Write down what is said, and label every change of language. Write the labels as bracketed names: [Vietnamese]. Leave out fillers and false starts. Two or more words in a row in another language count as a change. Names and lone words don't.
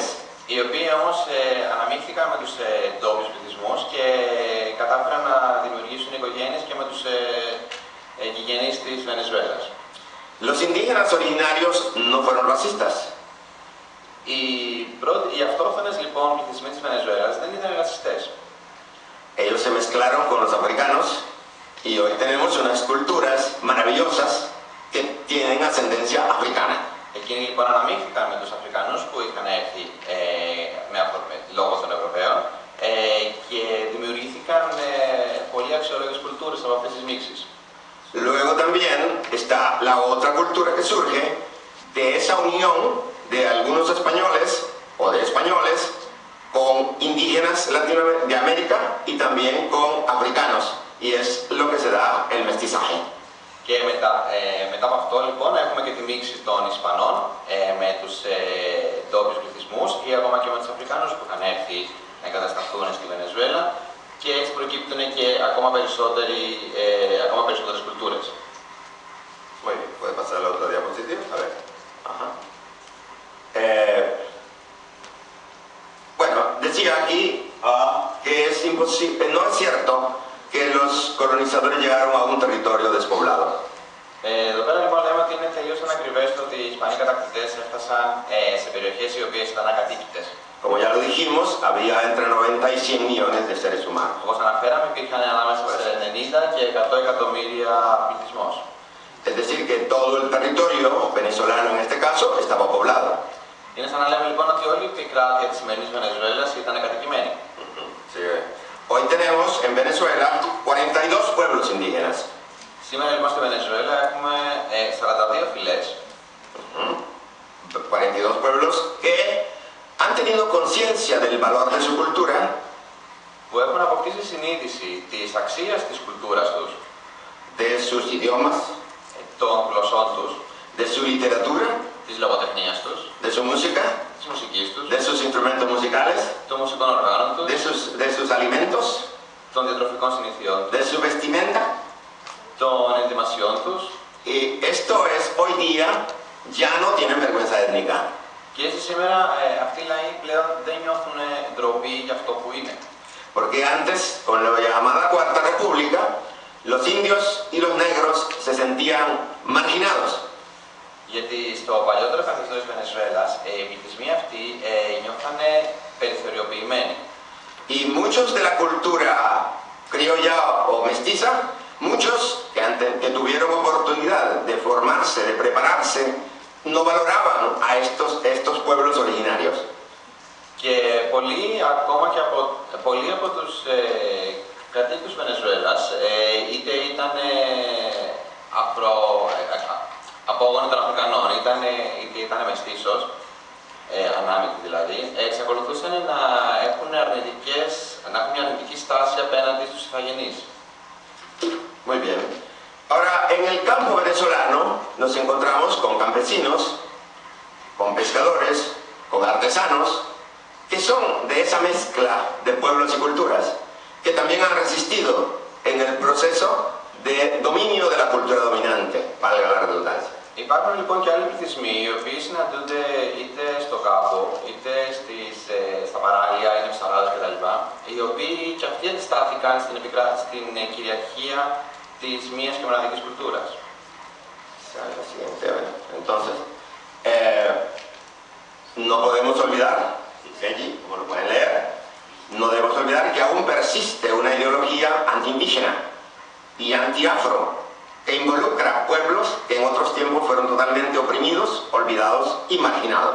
[Greek] Οι οποίοι όμως αναμίχθηκαν με τους ντόπιους πληθυσμούς και κατάφεραν να δημιουργήσουν οικογένειες και με τους γηγενείς της Βενεζουέλας. [Spanish] Los indígenas originarios no fueron racistas. [Greek] Οι αυτόχθονες λοιπόν πληθυσμοί της Βενεζουέλας δεν ήταν ρατσιστές. [Spanish] Ellos se mezclaron con los africanos y hoy tenemos unas culturas maravillosas que tienen ascendencia africana. [Greek] Εκείνοι λοιπόν αναμίχθηκαν με τους Αφρικανούς που είχαν έρθει λόγω των Ευρωπαίων και δημιουργήθηκαν πολύ αξιόλογες κουλτούρες από αυτές τις μίξεις. [Spanish] Luego también está la otra cultura que surge de esa unión de algunos españoles o de españoles con indígenas de América y también con africanos, y es lo que se da el mestizaje. [Greek] Και μετά από αυτό λοιπόν έχουμε και τη μίξη των Ισπανών με τους ντόπιους πληθυσμούς ή ακόμα και με τους Αφρικάνους που είχαν έρθει να εγκατασταθούν στη Βενεζουέλα και έτσι προκύπτουν και ακόμα περισσότερες κουλτούρες. [Spanish] Muy bien, puede pasar a la otra diapositiva. A ver. Ajá. Bueno, decía aquí que no es cierto que los colonizadores llegaron a un territorio despoblado. [Greek] Εδώ πέρα λοιπόν λέμε ότι είναι τελείως ανακριβές το ότι οι Ισπανοί κατακτητές έφτασαν σε περιοχές οι οποίες ήταν ακατοίκητες. [Spanish] Como ya lo dijimos, había entre 90 y 100 millones de seres humanos. [Greek] Όπως αναφέραμε, υπήρχαν ανάμεσα σε 90 και 100 εκατομμύρια πληθυσμός. [Spanish] Es decir, que todo el territorio venezolano en este caso estaba poblado. [Greek] Είναι σαν να λέμε λοιπόν ότι όλη η επικράτεια της σημερινής Βενεζουέλας ήταν κατοικημένη. [Spanish] Sí. Hoy tenemos en Venezuela 42 pueblos indígenas. [Greek] Σήμερα λοιπόν στη Βενεζουέλα έχουμε 42 φυλές. [Spanish] 42 pueblos que han tenido conciencia del valor de su cultura, [Greek] που έχουν αποκτήσει συνείδηση της αξίας της κουλτούρας τους, [Spanish] de sus idiomas, [Greek] των γλωσσών τους, [Spanish] de su literatura, [Greek] της λογοτεχνίας τους, [Spanish] de su música, [Greek] της μουσικής τους, [Spanish] de sus instrumentos musicales, [Greek] των μουσικών οργάνων τους, [Spanish] de sus alimentos, [Greek] των διατροφικών συνηθιών, [Spanish] de su vestimenta. [Greek] των ενδυμασιών τους. [Spanish] Y esto es hoy día, ya no tienen vergüenza étnica. [Greek] Και έτσι σήμερα αυτοί οι λαοί πλέον δεν νιώθουν ντροπή για αυτό που είναι. [Spanish] Porque antes, con la llamada Cuarta República, los indios y los negros se sentían marginados. [Greek] Γιατί στο παλιότερο καθεστώς της Βενεζουέλας οι πληθυσμοί αυτοί νιώθανε περιθωριοποιημένοι. [Spanish] Y muchos de la cultura criolla o mestiza, muchos que tuvieron oportunidad de formarse, de prepararse, no valoraban a estos pueblos originarios. [Greek] Και πολλοί από τους κατοίκους Βενεζουέλας, είτε ήταν απόγονοι των Αφρικανών, είτε ήταν μεστίσος, ανάμεικτη δηλαδή, εξακολουθούσαν να έχουν μια αρνητική στάση απέναντι στους Ιθαγενείς. [Spanish] Muy bien. Ahora, en el campo venezolano nos encontramos con campesinos, con pescadores, con artesanos, que son de esa mezcla de pueblos y culturas, que también han resistido en el proceso de dominio de la cultura dominante, valga la redundancia. [Greek] Υπάρχουν λοιπόν και άλλοι πληθυσμοί οι οποίοι συναντούνται είτε στο κάπο, είτε στα παράλια, είτε στα γάδες κτλ. Οι οποίοι και αυτοί αντιστάθηκαν στην κυριαρχία της μίας και μοναδικής κουλτούρας. [Spanish] Entonces, no podemos olvidar, dice allí, como lo pueden leer, no debemos olvidar que aún persiste una ideología antiindígena y antiafro que involucra pueblos que en otros tiempos fueron totalmente oprimidos, olvidados y marginados.